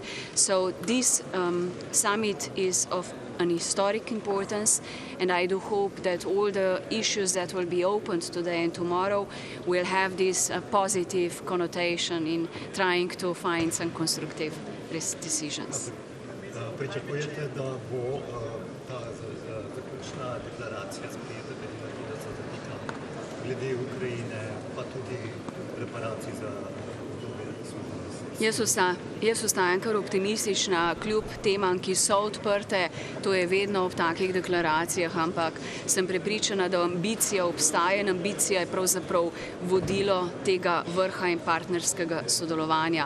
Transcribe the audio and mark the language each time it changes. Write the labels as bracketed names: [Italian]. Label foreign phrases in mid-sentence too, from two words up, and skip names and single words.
[English] So this summit is of an historic importance, and I do hope that all the issues that will be opened today and tomorrow will have this positive connotation in trying to find some constructive decisions. [Slovenian] Pričakujete, da bo ta zaključna deklaracija sprejeta, da se zatika glede Ukrajine, pa tudi reparacij za Jaz ostajam kar optimistična, kljub temam, ki so odprte, to je vedno ob takih deklaracijah, ampak sem prepričana, da ambicija obstaja in ambicija je pravzaprav vodilo tega vrha in partnerskega sodelovanja.